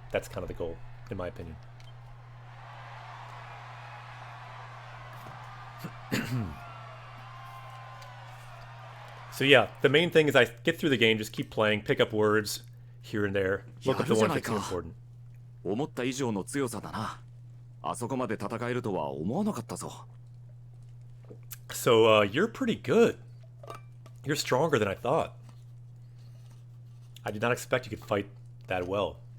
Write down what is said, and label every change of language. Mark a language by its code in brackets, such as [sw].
[en] That's kind of the goal, in my opinion. So yeah, the main thing is I get through the game, just keep playing, pick up words here and there, look up the ones that seem important. [ja] 思った以上の強さだな。あそこまで戦えるとは思わなかったぞ。 [en] So you're pretty good. You're stronger than I thought. I did not expect you could fight that well.